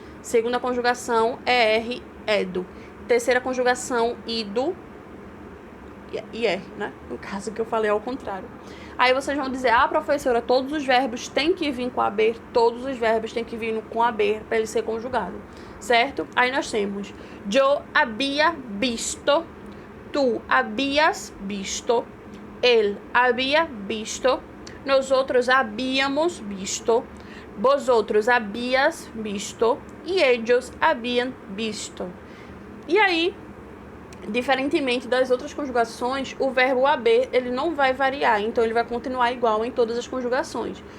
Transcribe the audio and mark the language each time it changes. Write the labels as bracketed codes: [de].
[pt] Segunda conjugação, ER, edo. Terceira conjugação, ido, IR, né? No caso que eu falei ao contrário. Aí vocês vão dizer, professora, todos os verbos têm que vir com haber, todos os verbos têm que vir com haber para ele ser conjugado, certo? Aí nós temos, [es] yo había visto, tú habías visto, él había visto, nosotros habíamos visto, vosotros habías visto e ellos habían visto. [pt] E aí, diferentemente das outras conjugações, o verbo haber, ele não vai variar, então ele vai continuar igual em todas as conjugações.